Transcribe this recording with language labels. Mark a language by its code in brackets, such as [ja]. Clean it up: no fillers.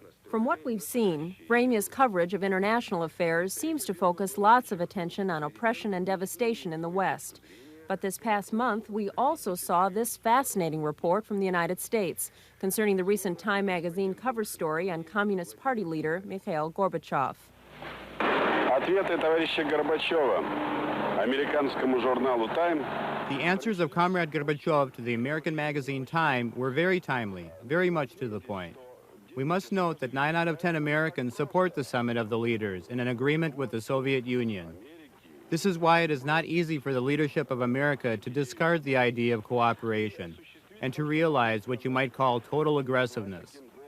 [en] From what we've seen, Vremya's coverage of international affairs seems to focus lots of attention on oppression and devastation in the West. But this past month, we also saw this fascinating report from the United States concerning the recent Time magazine cover story on Communist Party leader Mikhail Gorbachev. [ru] Ответы товарища Горбачева американскому журналу Time. [en] The answers of Comrade Gorbachev to the American magazine Time were very timely, very much to the point. We must note that 9 out of 10 Americans support the summit of the leaders in an agreement with the Soviet Union. This is why it is not easy for the leadership of America to discard the idea of cooperation and to realize what you might call total aggressiveness.